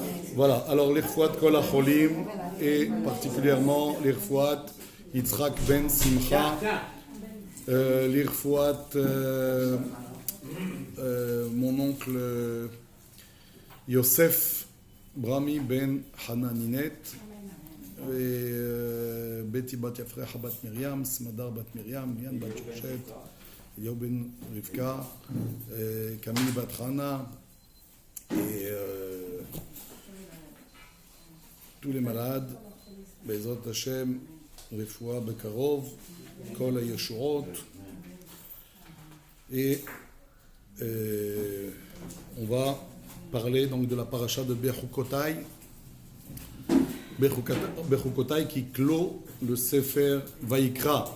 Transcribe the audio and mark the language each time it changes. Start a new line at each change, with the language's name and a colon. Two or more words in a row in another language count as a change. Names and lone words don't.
French: Voilà, alors
Hebrew: לרפואת כל החולים
French: et particulièrement l'irfouat Yitzhak ben Simcha, l'irfouat mon oncle Yosef Brami ben Hananinet, Betty bat Yafrecha bat Miriam, Smadar bat Miriam, Lian bat Shoshet, Eliyahu ben Rivka, Camille bat Hana, et tous les malades,
Hebrew: בעזרת השם, רפואה בקרוב, כל הישועות,
French: et on va parler donc de la paracha de Bechukotai, Bechukotai qui clôt le Sefer Vaïkra.